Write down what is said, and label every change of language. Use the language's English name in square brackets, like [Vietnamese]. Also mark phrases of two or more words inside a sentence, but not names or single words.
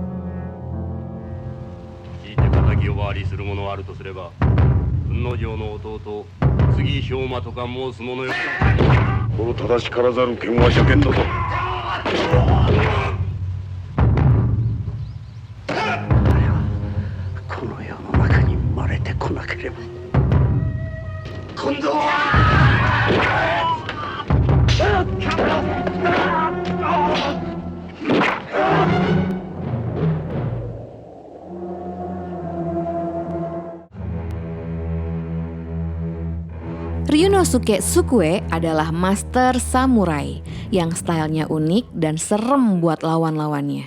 [Japanese] 聞いて敵呼ばわりする者あるとすれば、雲野城の弟杉兵馬とか申す者よ。この正しからざる剣は邪剣だぞ。この世の中に生まれてこなければ。今度は。 [Indonesian] Ryunosuke Sukue adalah master samurai yang stylenya unik dan serem buat lawan-lawannya.